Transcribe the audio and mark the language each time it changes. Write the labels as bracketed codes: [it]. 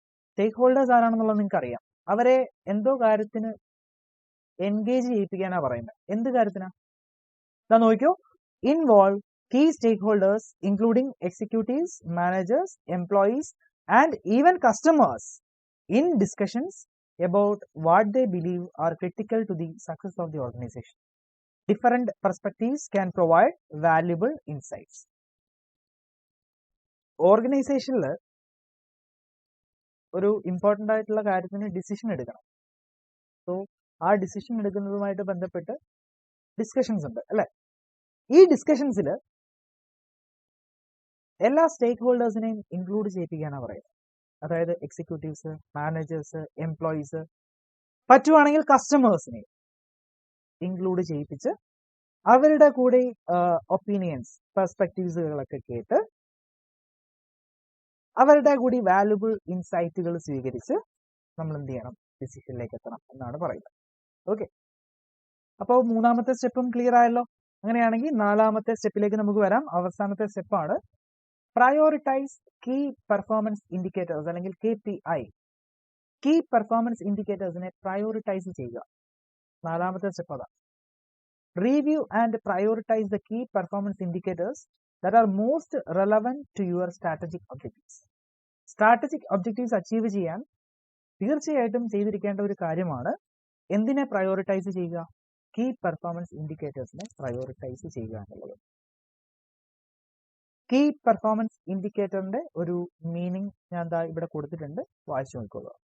[ml] സ്റ്റേക്ക് holders ആരാണെന്നുള്ളത് നിങ്ങൾക്ക് അറിയാം. അവരെ എന്തോ കാര്യത്തിന് എൻഗേജ് ചെയ്യിപ്പിക്കാനാ പറയുന്നത്. എന്ത് കാര്യത്തിനാ? ഇതാ നോക്കിയോ, [en] Involve key stakeholders including executives, managers, employees and even customers in discussions about what they believe are critical to the success of the organization. Different perspectives can provide valuable insights. [ml] ഓർഗനൈസേഷനിൽ ഒരു important ആയിട്ടുള്ള കാര്യത്തിന് decision എടുക്കണം. So ആ decision എടുക്കുന്നതുമായിട്ട് ബന്ധപ്പെട്ട് discussions ഉണ്ട് അല്ലെ? ഈ ഡിസ്കഷൻസിൽ എല്ലാ സ്റ്റേക്ക് ഹോൾഡേഴ്സിനെയും ഇൻക്ലൂഡ് ചെയ്യിപ്പിക്കാനാണ് പറയുന്നത്. അതായത് എക്സിക്യൂട്ടീവ്സ്, മാനേജേഴ്സ്, എംപ്ലോയീസ്, പറ്റുവാണെങ്കിൽ കസ്റ്റമേഴ്സിനെ ഇൻക്ലൂഡ് ചെയ്യിപ്പിച്ച് അവരുടെ കൂടെ ഒപ്പീനിയൻസ്, പെർസ്പെക്റ്റീവ്സുകളൊക്കെ കേട്ട് അവരുടെ കൂടി വാല്യുബിൾ ഇൻസൈറ്റുകൾ സ്വീകരിച്ച് നമ്മൾ എന്ത് ചെയ്യണം? ഡിസിഷനിലേക്ക് എത്തണം എന്നാണ് പറയുന്നത്. ഓക്കെ, അപ്പോൾ മൂന്നാമത്തെ സ്റ്റെപ്പും ക്ലിയർ ആയല്ലോ. അങ്ങനെയാണെങ്കിൽ നാലാമത്തെ സ്റ്റെപ്പിലേക്ക് നമുക്ക് വരാം. അവസാനത്തെ സ്റ്റെപ്പാണ് പ്രയോറിറ്റൈസ് കീ പെർഫോമൻസ് ഇൻഡിക്കേറ്റേഴ്സ് അല്ലെങ്കിൽ KPI. കീ പെർഫോമൻസ് ഇൻഡിക്കേറ്റേഴ്സിനെ പ്രയോറിറ്റൈസ് ചെയ്യുക. നാലാമത്തെ സ്റ്റെപ്പ് അതാണ്. [en] Review and prioritise the key performance indicators that are most relevant to your strategic objectives. [ml] Strategic objectives achieve ചെയ്യാൻ തീർച്ചയായിട്ടും ചെയ്തിരിക്കേണ്ട ഒരു കാര്യമാണ് എന്തിനെ പ്രയോറിറ്റൈസ് ചെയ്യുക? കീ പെർഫോമൻസ് ഇൻഡിക്കേറ്റേഴ്സിനെ പ്രയോറിറ്റൈസ് ചെയ്യുക എന്നുള്ളത്. കീ പെർഫോമൻസ് ഇൻഡിക്കേറ്ററിന്റെ ഒരു മീനിങ് ഞാൻ ഇവിടെ കൊടുത്തിട്ടുണ്ട്, വായിച്ചു നോക്കുക.